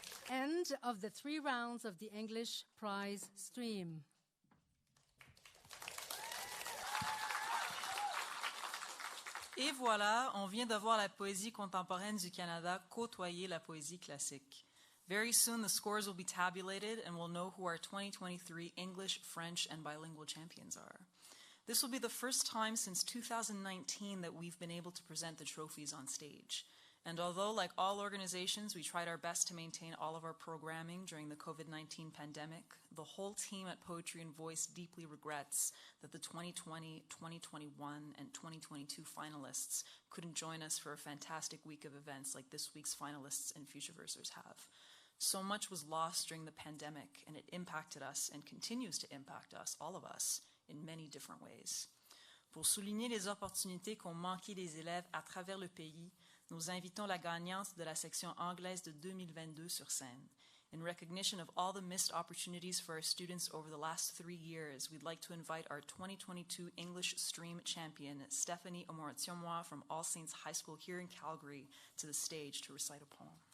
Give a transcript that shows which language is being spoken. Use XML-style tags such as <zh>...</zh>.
<en>End of the 3 rounds of the English prize stream.</en> <fr>Et voilà, on vient de voir la poésie contemporaine du Canada côtoyer la poésie classique.</fr> <en>Very soon the scores will be tabulated and we'll know who our 2023 English, French, and bilingual champions are. This will be the first time since 2019 that we've been able to present the trophies on stage. And although, like all organizations, we tried our best to maintain all of our programming during the COVID-19 pandemic, the whole team at Poetry and Voice deeply regrets that the 2020, 2021, and 2022 finalists couldn't join us for a fantastic week of events like this week's finalists and Futureversers have. So much was lost during the pandemic, and it impacted us and continues to impact us, all of us, in many different ways.</en> <fr>Pour souligner les opportunités qu'ont manqué les élèves à travers le pays, nous invitons la gagnante de la section anglaise de 2022 sur scène.</fr> <en>In recognition of all the missed opportunities for our students over the last 3 years, we'd like to invite our 2022 English Stream champion, Stephanie Omoratsiomwa from All Saints High School here in Calgary, to the stage to recite a poem.</en>